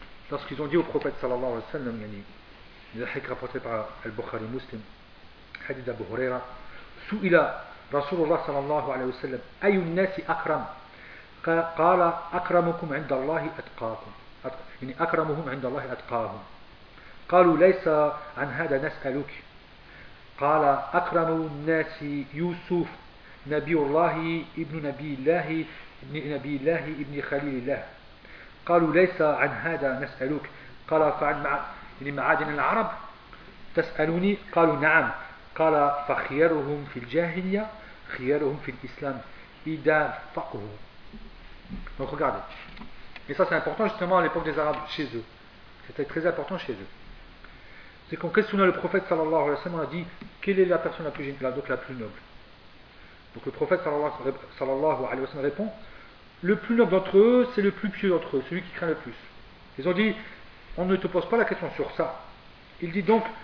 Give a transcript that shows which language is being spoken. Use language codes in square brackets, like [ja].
[fr] Lorsqu'ils ont dit au prophète sallallahu alayhi wa sallam, il a été rapporté par Al-Bukhari Muslim. [ar] حديث أبو هريرة سئل رسول الله صلى الله عليه وسلم أي الناس أكرم قال أكرمكم عند الله أتقاكم يعني أكرمهم عند الله أتقاهم قالوا ليس عن هذا نسألك قال أكرم الناس يوسف نبي الله ابن نبي الله ابن نبي الله ابن خليل الله قالوا ليس عن هذا نسألك قال فعن يعني معادن العرب تسألوني قالوا نعم قال فخيرهم في الجاهلية خيرهم في الإسلام إذا فقهوا. [fr] Donc regardez, et ça c'est important justement à l'époque des Arabes chez eux, c'était très important chez eux. C'est qu'on questionna le prophète sallallahu alayhi wa sallam, on a dit quelle est la personne la plus gentille, donc la plus noble. Donc le prophète sallallahu alayhi wa sallam répond, le plus noble d'entre eux c'est le plus pieux d'entre eux, celui qui craint le plus. Ils ont dit, on ne te pose pas la question sur ça. Il dit donc,